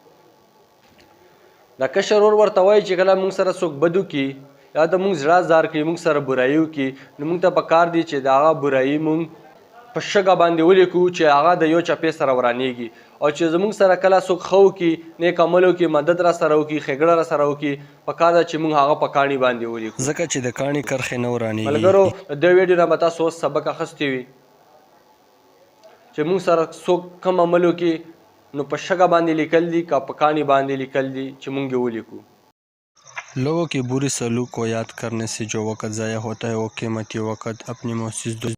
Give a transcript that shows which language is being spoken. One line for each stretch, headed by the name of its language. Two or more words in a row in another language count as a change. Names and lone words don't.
Pashto: د کشر ورور ورته وایي چې کله موږ سره څوک بد وکړي یا د موږ زړه ازار کړي، موږ سره برایي وکړي، نو موږ ته پکار دی چې د هغه برایي موږ په شګه باندې ولیکو چې هغه د یو چپې سره ورانیږي، او چې زموږ سره کله څوک ښه وکړي، نیک عمل وکړي، مدد را سره وکړي، ښېګړه را سره وکړي، پکار ده چې موږ هغه په کاڼي باندې ولیکو، ځکه چې د کاڼي کرښې نه ورانیږي. ملګرو د دې ویډیو نه به تاسو اوس سبق اخیستی وي چې موږ سره څوک کم عمل وکړي نو په شګه باندې لیکل دي که په کاڼي باندې لیکل دي چې موږ یې ولیکو.
Urdu: لوگوں کے برے سلوک کو یاد کرنے سے جو وقت ضائع ہوتا ہے وہ قیمتی وقت اپنی محسوس